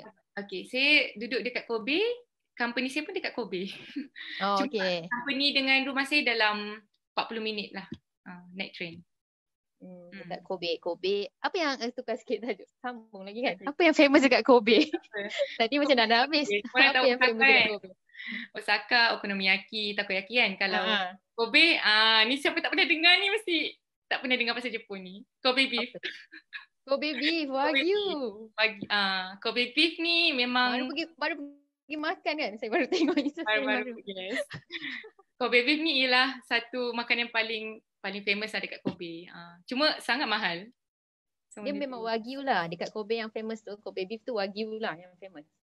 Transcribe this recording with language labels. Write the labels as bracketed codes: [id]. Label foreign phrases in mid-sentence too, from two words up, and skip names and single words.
[ms] Okay, saya duduk dekat Kobe. Company saya pun dekat Kobe. Okay. Company dengan rumah saya dalam 40 minit lah naik train. Dekat Kobe. Apa yang tukar sikit tajuk? Sambung lagi kan? Apa yang famous dekat Kobe? Tadi macam dah habis. Apa yang famous dekat Kobe? Osaka, okonomiyaki, takoyaki kan. Kalau Kobe, ni siapa tak pernah dengar ni mesti tak pernah dengar pasal Jepun ni. Kobe beef. Kobe beef, Wagyu. Kobe beef ni memang baru pergi makan kan. Saya baru tengok Instagram baru. Baru-baru, yes. Kobe beef ni ialah satu makanan paling famous lah dekat Kobe. Cuma sangat mahal. So, Dia memang wagyu lah. Dekat Kobe yang famous tu, Kobe beef tu wagyu lah yang famous.